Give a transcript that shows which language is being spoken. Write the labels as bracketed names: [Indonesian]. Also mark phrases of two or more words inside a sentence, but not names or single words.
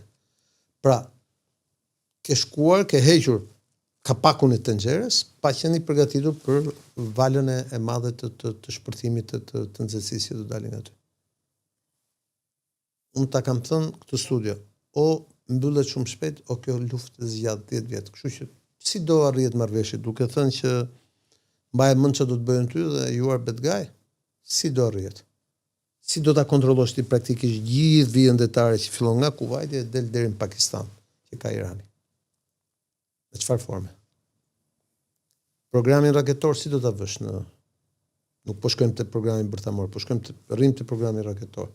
[Albanian] Pra, ke shkuar, ke hequr kapakun e tenxheres, pa qenë i përgatitur për valën e madhe të shpërthimit të nxehtësisë që do dalin nga ty. Unë ta kam thënë këtë studio, o mbyllet shumë shpejt, o kjo luftë zgjat 10 vjet. Kështu që si do arrihet marrëveshje, duke thënë që mbaje mend çfarë do të bëjnë ty dhe [English] you are bad guy, [Albanian] si do arrihet? Si do ta kontrollosh ti praktikisht gjithë vijën detare që fillon nga Kuvaiti e del deri në Pakistan, që ka Irani? Në çfarë forme? Programin raketor si do ta vësh në nuk po shkojmë te programi bërthamor, po shkojmë rrim te programi raketor.